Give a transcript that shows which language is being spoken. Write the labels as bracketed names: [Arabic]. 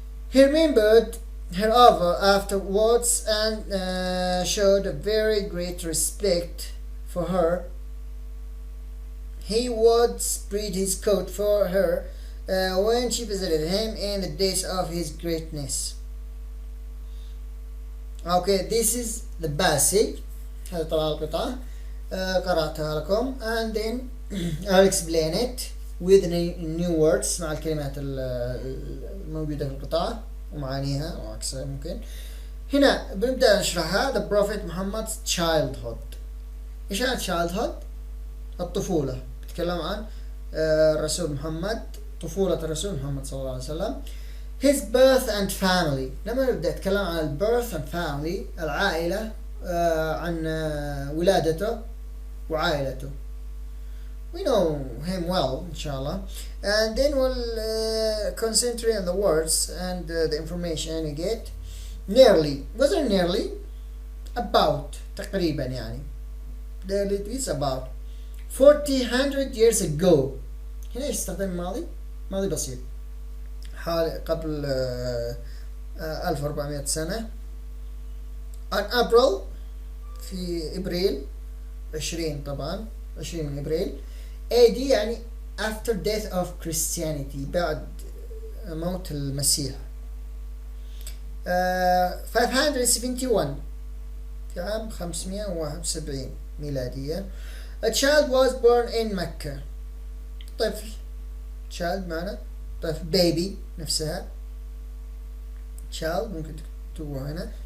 [English] He remembered her offer afterwards and showed a very great respect for her. He would spread his coat for her when she visited him in the days of his greatness. Okay, this is the basic. [Arabic] هذه طبعا القطعة قرأتها لكم, [English] and then I'll explain it with new words [Arabic] مع الكلمات الموجودة في القطعة ومعانيها وعكسها ممكن. هنا بنبدأ نشرحها. [English] The Prophet Muhammad's childhood. [Arabic] إيش يعني childhood؟ الطفولة. بتكلم عن الرسول محمد, طفولة الرسول محمد صلى الله عليه وسلم. [English] His birth and family. [Arabic] لما نبدأ نتكلم عن [English] birth and family, [Arabic] العائلة, عن ولادته وعائلته. [English] We know him well, inshallah. And then we'll concentrate on the words and the information you get. Nearly. Wasn't nearly? About. [Arabic] تقريبا يعني. [English] Nearly is about. 400 years ago. [Arabic] هنا ايش استخدم الماضي؟ ماضي بسيط. حوالي قبل 1400 سنة. [English] On April, [Arabic] في إبريل 20 طبعا 20 من إبريل. [English] AD [Arabic] يعني [English] after death of Christianity, [Arabic] بعد موت المسيح. 571 في عام 571 ميلادية. [English] A child was born in Mecca. [Arabic] طفل. child معنى طفل. baby نفسها. child ممكن تكتبوها هنا.